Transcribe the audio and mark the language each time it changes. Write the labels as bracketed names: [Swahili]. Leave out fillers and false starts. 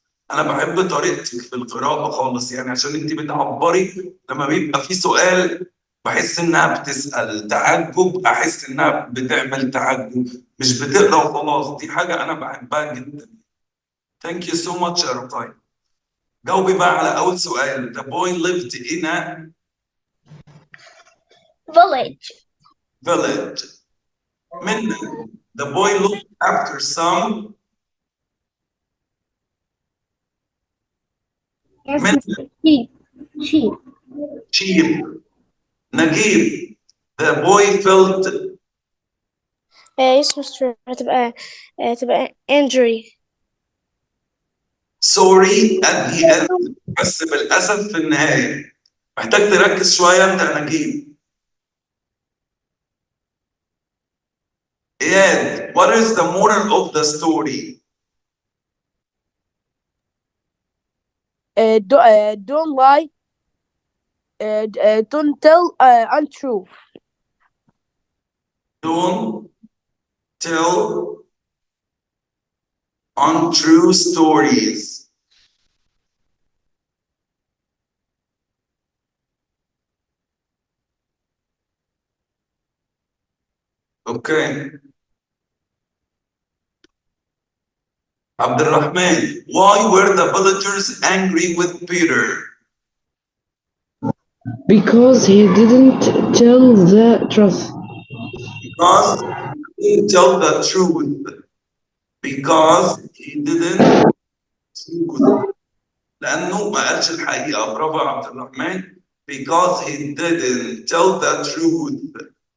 [Arabic] أنا بحب طريقتك في القراءة خالص، يعني عشان أنت بتعبري لما بيبقى في سؤال بحس إنها بتسأل، تعجب أحس إنها بتعمل تعجب، مش بتقرا وخلاص. دي حاجة أنا بحبها جدا. [English] Thank you so much يا رقاية. [Arabic] جاوبي بقى على أول سؤال. [English] The boy lived in a Village. [Arabic] منى. [English] The boy looked after some Yes, [Arabic] منى. [English] sheep. sheep. نجيب. The boy felt yes, Mr. [Arabic] هتبقى injury. [English] sorry at the end. [Arabic] بس بالأسف في النهاية. محتاج تركز شوية أنت يا نجيب. [English] إياد, what is the moral of the story? Don't lie. Don't tell untrue. Don't tell untrue stories. Okay. Abdurrahman, why were the villagers angry with Peter? Because he didn't tell the truth. Because he didn't tell the truth. Because he didn't [Arabic] لأنه ما قالش الحقيقة. برافو يا عبد الرحمن. [English] Because he didn't tell the truth.